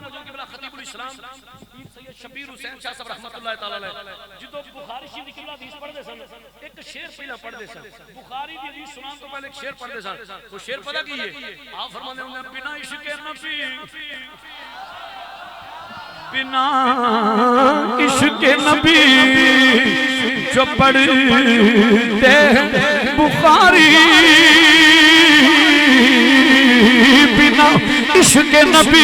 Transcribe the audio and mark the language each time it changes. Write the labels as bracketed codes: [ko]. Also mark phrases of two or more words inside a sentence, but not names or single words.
[pa] حضور کے بلا خطیب الاسلام پیر سید شبیر حسین شاہ صاحب [ar] رحمة الله تعالى عليه [pa] جدوں بخاری شریف کی حدیث پڑھدے سن اک شعر پہلا پڑھدے سن بخاری دی حدیث سناں توں پہلے اک شعر پڑھدے سن وہ شعر پتہ کی ہے [ur] آپ فرماتے ہیں بنا عشق نبی بنا عشق نبی جو پڑھتے ہیں بخاری بنا عشق نبی